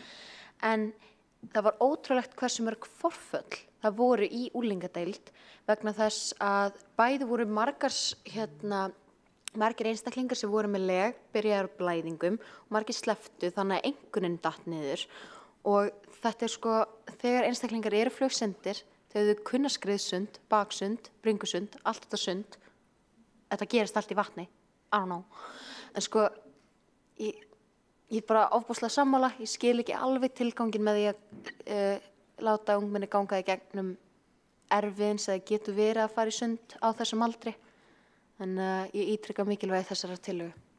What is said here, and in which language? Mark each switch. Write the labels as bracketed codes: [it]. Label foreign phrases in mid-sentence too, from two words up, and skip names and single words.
[is] En það var ótrúlegt hversu mörg forföll það voru í unglingadeild vegna þess að bæði voru margir einstaklingar sem voru með leg, byrjaðar á blæðingum og margir slepptu þannig að einkunnin datt niður. Og þetta er sko, þegar einstaklingar eru flugsyndir, þegar þau kunna skriðsund, baksund, bringusund, allt þetta sund, þetta gerist allt í vatni, [en] I don't know. [is] En sko, ég er bara ofboðslega sammála, ég skil ekki alveg tilgangin með því að láta ungmenni ganga í gegnum erfiðins eða getur verið að fara í sund á þessum aldri. En ég ítrykka mikilvægi þessara tillögu.